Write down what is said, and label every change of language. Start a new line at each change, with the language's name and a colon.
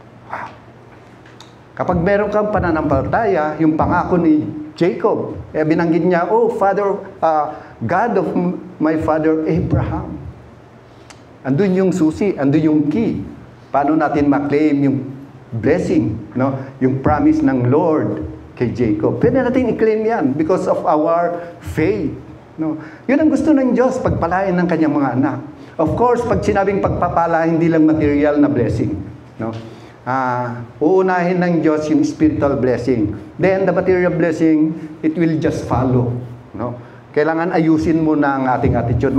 Filipino: Wow. Kapag meron kang pananampalataya, yung pangako ni Jacob, binanggit niya,
English: oh, Father, God of my father Abraham.
Filipino: Andun yung susi, andun yung key. Paano natin ma-claim yung blessing, no? Yung promise ng Lord kay Jacob. Pwede natin i-claim yan
English: because of our faith. No?
Filipino: Yun ang gusto ng Diyos, pagpalain ng kanyang mga anak. Of course, pag sinabing pagpapala, hindi lang material na blessing. No? Uunahin ng Diyos yung
English: spiritual blessing. Then, the material blessing, it will just follow. No?
Filipino: Kailangan ayusin mo na ang ating attitude.